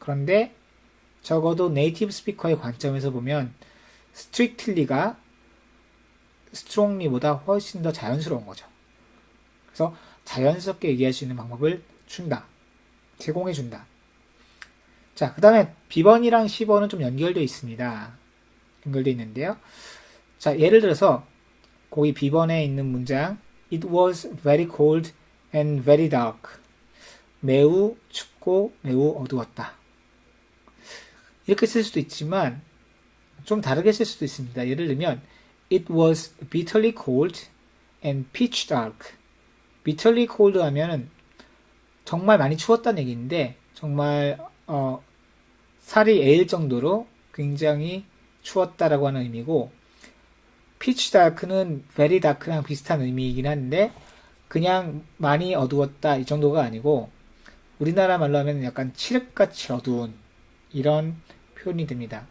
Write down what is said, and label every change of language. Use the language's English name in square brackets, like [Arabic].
[Korean] 그런데 적어도 네이티브 스피커의 관점에서 보면 strictly가 strongly보다 훨씬 더 자연스러운 거죠. 그래서 자연스럽게 얘기할 수 있는 방법을 준다. 제공해 준다. 자, 그 다음에 B번이랑 C번은 좀 연결되어 있습니다. 연결되어 있는데요. 자, 예를 들어서 거기 B번에 있는 문장 [English] It was very cold and very dark. [Korean] 매우 춥고 매우 어두웠다. 이렇게 쓸 수도 있지만 좀 다르게 쓸 수도 있습니다. 예를 들면 [English] It was bitterly cold and pitch dark. [Korean] bitterly cold 하면은 정말 많이 추웠다는 얘기인데 정말 살이 에일 정도로 굉장히 추웠다라고 하는 의미고 pitch dark는 very dark랑 비슷한 의미이긴 한데 그냥 많이 어두웠다 이 정도가 아니고 우리나라 말로 하면 약간 칠흑같이 어두운 이런 표현이 됩니다.